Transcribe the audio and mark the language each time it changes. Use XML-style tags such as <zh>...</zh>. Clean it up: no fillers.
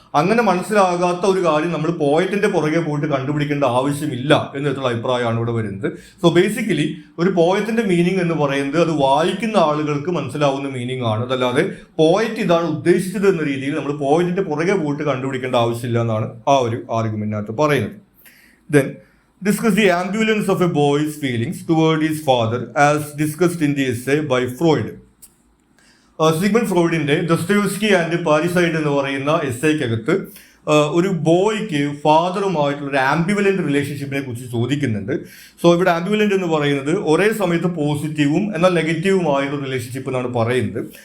<ml>അങ്ങനെ മനസ്സിലാകാത്ത ഒരു കാര്യം നമ്മൾ പോയറ്റിന്റെ പുറകെ പോയിട്ട് കണ്ടുപിടിക്കേണ്ട ആവശ്യമില്ല എന്നുള്ള അഭിപ്രായമാണ് ഇവിടെ വരുന്നത്. സോ ബേസിക്കലി ഒരു പോയറ്റിന്റെ മീനിങ് എന്ന് പറയുന്നത് അത് വായിക്കുന്ന ആളുകൾക്ക് മനസ്സിലാവുന്ന മീനിങ് ആണ്. അതല്ലാതെ പോയറ്റ് ഇതാണ് ഉദ്ദേശിച്ചത് എന്ന രീതിയിൽ നമ്മൾ പോയറ്റിന്റെ പുറകെ പോയിട്ട് കണ്ടുപിടിക്കേണ്ട ആവശ്യമില്ല എന്നാണ് ആ ഒരു ആർഗ്യുമെന്റിനകത്ത് പറയുന്നത്.</ml> <en>Then discuss the ambivalence of a boy's feelings toward his father as discussed in the essay by Freud.</en> <ml>Sigmund ഫ്രോയിഡിന്റെ ദൊസ്തോയെവ്സ്കി and പാരിസൈഡ് എന്ന് പറയുന്ന എസ്സേക്കകത്ത് ഒരു ബോയ്ക്ക് ഫാദറുമായിട്ടുള്ള ഒരു ആംബിവലന്റ് റിലേഷൻഷിപ്പിനെ കുറിച്ച് ചോദിക്കുന്നുണ്ട്. സോ ഇവിടെ ആംബിവലന്റ് എന്ന് പറയുന്നത് ഒരേ സമയത്ത് പോസിറ്റീവും എന്നാൽ നെഗറ്റീവുമായിട്ടുള്ള റിലേഷൻഷിപ്പ് എന്നാണ് പറയുന്നത്.</ml>